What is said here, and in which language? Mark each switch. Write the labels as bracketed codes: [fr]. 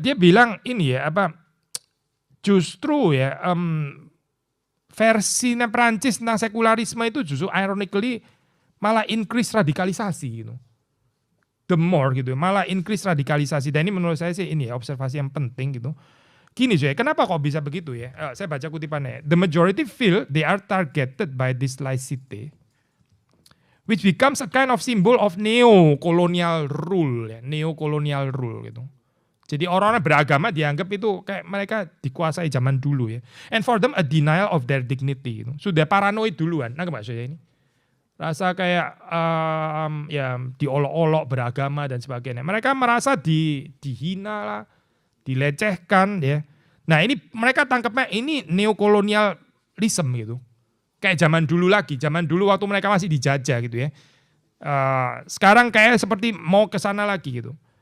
[id] Dia bilang ini ya justru ya versinya Prancis tentang sekularisme itu justru ironically malah increase radikalisasi gitu. [en] The more [id] gitu malah increase radikalisasi. Dan ini menurut saya sih ini ya observasi yang penting gitu. Gini saya, kenapa kok bisa begitu ya? Saya baca kutipannya. [en] The majority feel they are targeted by this laicity, which becomes a kind of symbol of neo-colonial rule, ya, neo-colonial rule gitu. [id] Jadi orang-orang beragama dianggap itu kayak mereka dikuasai zaman dulu ya. [en] And for them a denial of their dignity. [id] Gitu. Sudah paranoid duluan. Nah maksudnya ini. Rasa kayak ya diolok-olok beragama dan sebagainya. Mereka merasa dihina lah. Dilecehkan ya. Nah ini mereka tangkapnya ini neokolonialisme gitu. Kayak zaman dulu lagi, zaman dulu waktu mereka masih dijajah gitu ya. Sekarang kayak seperti mau ke sana lagi gitu.